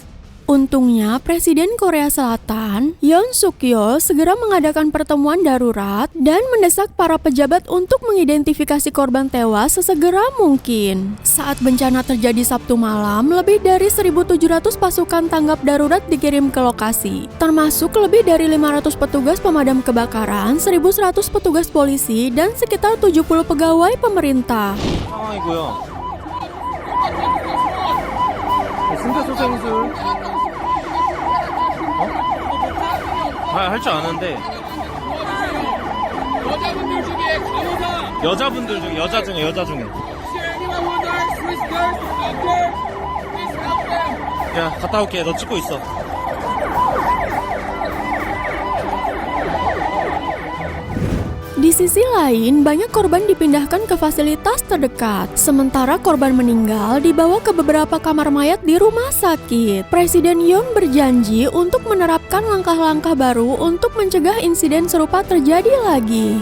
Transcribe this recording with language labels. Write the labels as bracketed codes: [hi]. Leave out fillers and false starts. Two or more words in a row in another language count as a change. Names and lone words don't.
[id] Untungnya, Presiden Korea Selatan, Yoon Suk Yeol, segera mengadakan pertemuan darurat dan mendesak para pejabat untuk mengidentifikasi korban tewas sesegera mungkin. Saat bencana terjadi Sabtu malam, lebih dari 1.700 pasukan tanggap darurat dikirim ke lokasi, termasuk lebih dari 500 petugas pemadam kebakaran, 1.100 petugas polisi, dan sekitar 70 pegawai pemerintah. [ko] 심폐소생술 할 줄 아는데 여자 중에 야 갔다 올게 너 찍고 있어. [id] Di sisi lain, banyak korban dipindahkan ke fasilitas terdekat, sementara korban meninggal dibawa ke beberapa kamar mayat di rumah sakit. Presiden Yoon berjanji untuk menerapkan langkah-langkah baru untuk mencegah insiden serupa terjadi lagi.